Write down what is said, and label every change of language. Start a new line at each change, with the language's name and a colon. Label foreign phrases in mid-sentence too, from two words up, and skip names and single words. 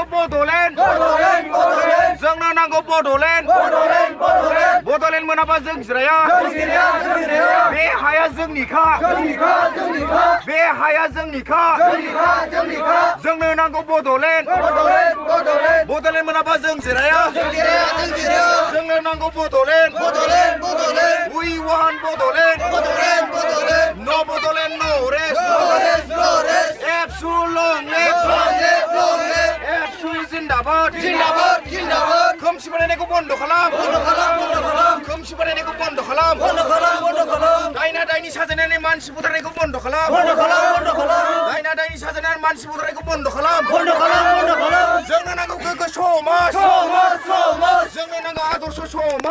Bodo: बड'लेण्ड जोंनो नांगौ बड'लेण्ड बड'लेण्ड मोनाबा जों जिराया बे हाया जोंनिखा बे हाया जोंनिखा जोंनो नांगौ बड'लेण्ड बड'लेण्ड मोनाबा जों जिराया जोंनो नांगौ बड'लेण्ड
English: we want
Bodo: बड'लेण्ड no बड'लेण्ड
English: no rest
Bodo: एबसु लं लेफ्ट एबसु जिन्दाबाद खोमसि फोथायनायखौ बन्द खालाम खोमसि फोथायनायखौ बन्द खालाम दायना दायनि साजायनानै मानसि बुथारनायखौ बन्द खालाम दायना दायनि साजायनानै मानसि बुथारनायखौ बन्द खालाम जोंनो नांगौ गोग्गो समाज जोंनो नांगौ आदर्श समाज